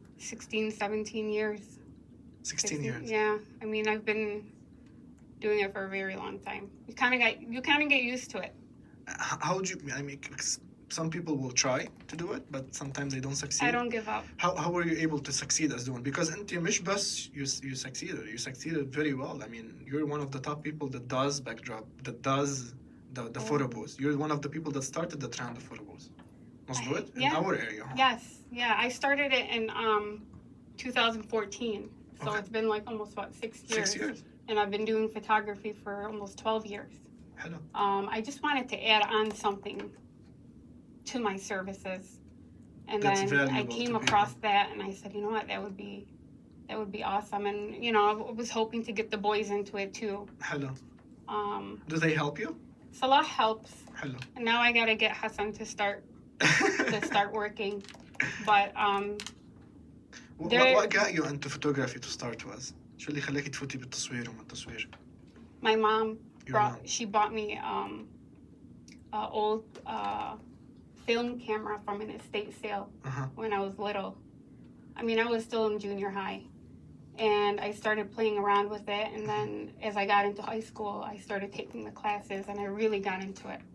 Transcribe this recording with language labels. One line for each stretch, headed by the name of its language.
English: 16, 17 years. 16 years? Yeah. I mean, I've been doing it for a very long time. You kind of get used to it. How would you, I mean, some people will try to do it, but sometimes they don't succeed. I don't give up. How were you able to succeed as doing? Because
Arabic: أنت مش بس
English: you succeeded. You succeeded very well. I mean, you're one of the top people that does backdrop, that does the photo booths. You're one of the people that started the trend of photo booths.
Arabic: مظبوط?
English: In our area. Huh? Yes. Yeah. I started it in 2014. So it's been like almost 6 years. 6 years. And I've been doing photography for almost 12 years. Hello. I just wanted to add on something to my services, and That's then I came across that, and I said, you know what, that would be awesome, and you know, I was hoping to get the boys into it too. Hello. Do they help you? Salah helps. Hello. And now I gotta get Hachem to start working, but What got you into photography to start with?
Arabic: شو اللي خلاكي تفوتي بالتصوير وما التصوير؟
English: My mom bought me an old film camera from an estate sale when I was little. I mean, I was still in junior high, and I started playing around with it, and then as I got into high school, I started taking the classes, and I really got into it.